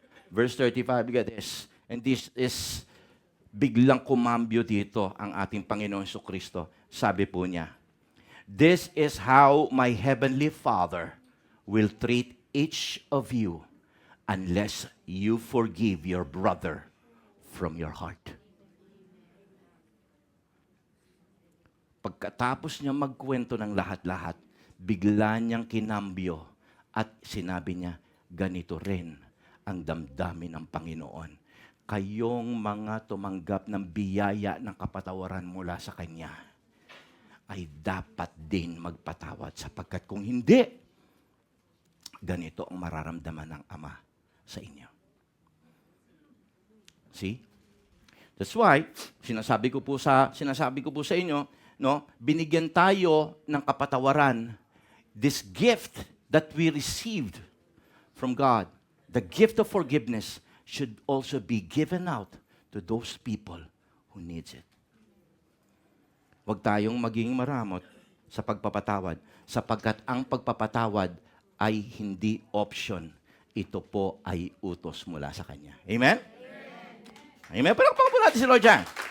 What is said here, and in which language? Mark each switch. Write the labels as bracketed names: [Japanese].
[English] Verse 35, look at this. And this is, [Filipino] biglang kumambyo dito ang ating Panginoon Jesucristo. Sabi po niya, [English] "This is how my heavenly Father will treat each of you unless you forgive your brother from your heart." [Filipino] Pagkatapos niya magkwento ng lahat-lahat, bigla niyang kinambyo at sinabi niya, ganito rin ang damdamin ng Panginoon. Kayong mga tumanggap ng biyaya ng kapatawaran mula sa Kanya, ay dapat din magpatawad sapagkat kung hindi, ganito ang mararamdaman ng Ama sa inyo. [English] See? That's why, [Filipino] sinasabi ko po sa inyo, no, binigyan tayo ng kapatawaran, [English] this gift that we received from God, the gift of forgiveness, should also be given out to those people who needs it. [Filipino] Huwag tayong maging maramot sa pagpapatawad, sapagkat ang pagpapatawad ay hindi option. Ito po ay utos mula sa Kanya. Amen? Amen? Palakpakan po natin si Lord dyan.